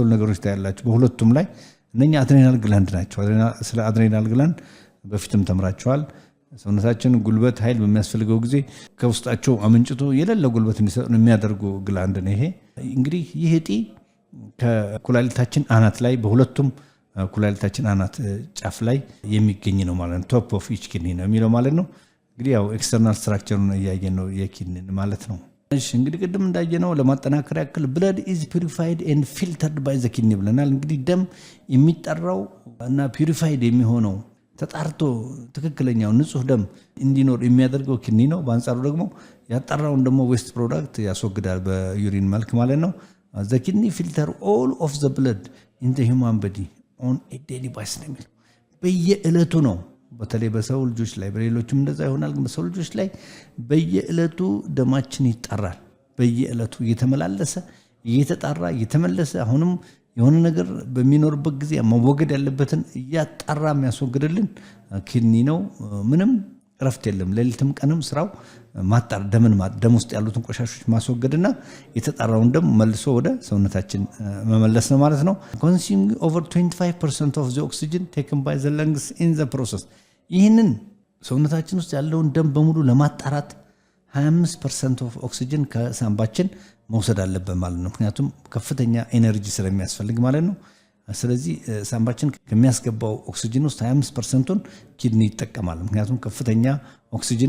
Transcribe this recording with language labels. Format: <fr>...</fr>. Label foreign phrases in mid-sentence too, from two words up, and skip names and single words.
<am>ነገሮች ታያላችሁ። በሁለቱም ላይ እነኛ</am> <en>adrenal gland</en> <am>ናቸው። ስለ</am> <en>adrenal gland</en> <am>በፊትም ተምራችኋል። ሰውነታችን ጉልበት ኃይል በሚያስፈልገው ጊዜ ከውስጣቸው አመንጭቶ የሌለ ጉልበት እንዲሰጥ የሚያደርጉ ግላንድ ነው ይሄ። እንግዲህ ይህ እጢ ከኩላሊታችን አናት ላይ በሁለቱም ኩላሊታችን አናት ጫፍ ላይ የሚገኝ ነው ማለት ነው።</am> <en>top of each kidney</en> <am>ነው የሚለው ማለት ነው። እንግዲህ ያው</am> <en>external structure</en> <am>እያየን ነው የኪድኒን ማለት ነው። እሺ እንግዲህ ቅድም እንዳየነው ለማጠናከር ያክል</am> <en>blood is purified and filtered by the kidney</en> <am>ብለናል። እንግዲህ ደም የሚጠራው እና ፒዩሪፋይድ የሚሆነው ተጣርቶ ትክክለኛው ንጹህ ደም እንዲኖር የሚያደርገው ኪድኒ ነው። በአንጻሩ ደግሞ ያጣራውን</am> <en>ደግሞ waste product</en> <am>ያስወግዳል በዩሪን መልክ ማለት ነው።</am> <en>the kidney filter all of the blood in the human body on a daily basis ነው።</en> <am>በየዕለቱ ነው። በተለይ በሰው ልጆች ላይ በሌሎችም እንደዛ ይሆናል። ግን በሰው ልጆች ላይ በየዕለቱ ደማችን ይጣራል። በየዕለቱ እየተመላለሰ እየተጣራ እየተመለሰ አሁንም የሆነ ነገር በሚኖርበት ጊዜ መወገድ ያለበትን እያጣራ የሚያስወግድልን ኪድኒ ነው። ምንም ረፍት የለም። ሌሊትም ቀንም ስራው ማጣር ደም ውስጥ ያሉትን ቆሻሾች ማስወገድና የተጣራውን ደም መልሶ ወደ ሰውነታችን መመለስ ነው ማለት ነው።</am> <en>consuming over 25% of the oxygen taken by the lungs in the process</en> <am>ይህንን ሰውነታችን ውስጥ ያለውን ደም በሙሉ ለማጣራት</am> <en>25% of oxygen</en> <am>ከሳምባችን መውሰድ አለበት ማለት ነው። ምክንያቱም ከፍተኛ ኤነርጂ ስለሚያስፈልግ ማለት ነው። ስለዚህ ሳምባችን ከሚያስገባው ኦክሲጅን ውስጥ 25%ን ኪድኒ ይጠቀማል። ምክንያቱም ከፍተኛ ኦክሲጅን</am>